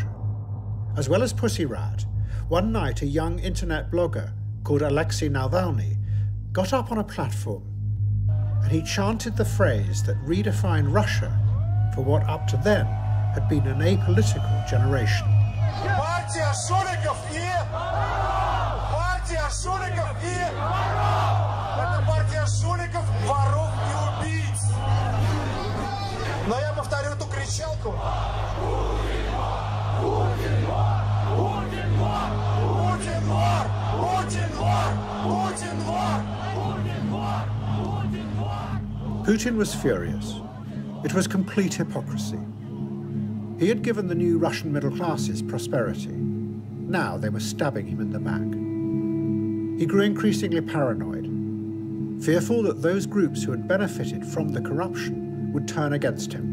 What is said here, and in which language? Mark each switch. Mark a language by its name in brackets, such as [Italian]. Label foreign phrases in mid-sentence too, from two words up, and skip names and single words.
[English] As well as Pussy Riot, one night a young internet blogger called Alexei Navalny got up on a platform and he chanted the phrase that redefined Russia for what up to then had been an apolitical generation. [Russian] Партия шуликов и... Партия шуликов и... Это партия шуликов, воров и убийц. Но я повторю эту кричалку. Путин вор! Путин вор! Путин вор! Путин вор! Путин вор! Путин вор! Путин вор! [English] Putin was furious. It was complete hypocrisy. He had given the new Russian middle classes prosperity. Now they were stabbing him in the back. He grew increasingly paranoid, fearful that those groups who had benefited from the corruption would turn against him.